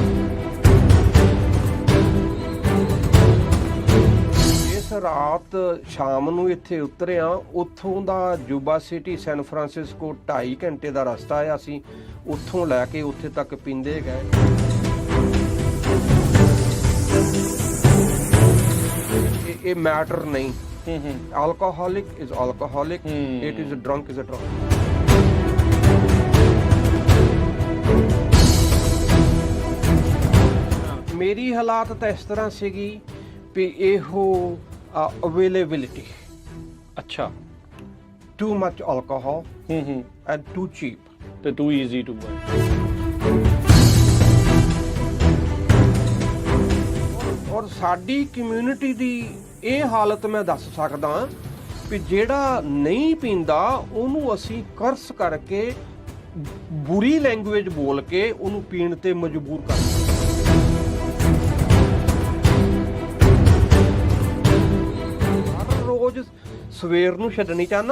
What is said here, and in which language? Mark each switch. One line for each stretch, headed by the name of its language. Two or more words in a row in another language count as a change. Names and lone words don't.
Punjabi: ਇਸ ਰਾਤ ਸ਼ਾਮ ਨੂੰ ਇੱਥੇ ਉਤਰਿਆ। ਉੱਥੋਂ ਦਾ ਜੂਬਾ ਸਿਟੀ ਸੈਨ ਫਰਾਂਸਿਸਕੋ 2.5 ਘੰਟੇ ਦਾ ਰਸਤਾ ਆ। ਅਸੀਂ ਉੱਥੋਂ ਲੈ ਕੇ ਉੱਥੇ ਤੱਕ ਪੀਂਦੇ ਗਏ। ਇਹ ਮੈਟਰ ਨਹੀਂ।
English: alcoholic is alcoholic, it is a drunk is a drunk।
Punjabi: ਮੇਰੀ ਹਾਲਾਤ ਤਾਂ ਇਸ ਤਰ੍ਹਾਂ ਸੀਗੀ ਵੀ ਇਹੋ ਅਵੇਲੇਬਿਲਿਟੀ। ਅੱਛਾ।
English: too much alcohol and too cheap ਤੇ too easy to buy.
Punjabi: ਔਰ ਸਾਡੀ ਕਮਿਊਨਿਟੀ ਦੀ ਇਹ ਹਾਲਤ ਮੈਂ ਦੱਸ ਸਕਦਾ ਵੀ ਜਿਹੜਾ ਨਹੀਂ ਪੀਂਦਾ ਉਹਨੂੰ ਅਸੀਂ ਕਰਸ ਕਰਕੇ ਬੁਰੀ ਲੈਂਗੁਏਜ ਬੋਲ ਕੇ ਉਹਨੂੰ ਪੀਣ ਤੇ ਮਜਬੂਰ ਕਰ ਰੋਜ਼ ਸਵੇਰ ਨੂੰ ਛੱਡਣੀ ਚਾਹਨਾ,